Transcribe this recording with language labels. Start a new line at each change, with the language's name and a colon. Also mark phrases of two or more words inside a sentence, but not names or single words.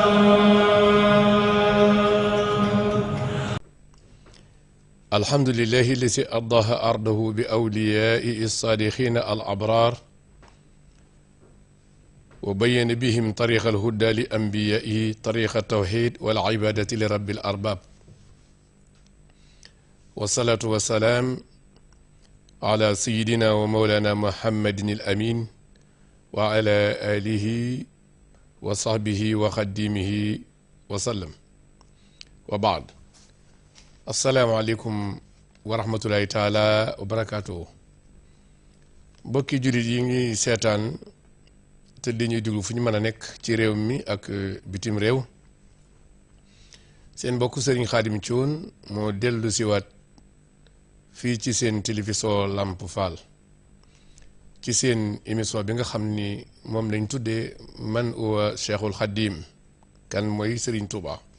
Arabic: الحمد لله الذي أضاها أرضه بأوليائه الصالحين الأبرار وبين بهم طريق الهدى لأنبيائه طريق التوحيد والعبادة لرب الأرباب والصلاة والسلام على سيدنا ومولانا محمد الأمين وعلى آله وصحبه وخديمه وسلم وبعد. السلام عليكم ورحمة الله تعالى وبركاته.
Wolof: mbokki jullit yi ngi seetaan te di ñuy déglu fu ñu mën a nekk ci réew mi ak bitim réew, seen mbokk Serigne Khadim Thioune moo dellu siwaat fii ci seen télévision Lamp Fall ci seen émission bi nga xam ni moom lañ tuddee
Arabic: من هو
Wolof: Cheikhul Khadim, kan mooy Serigne Touba.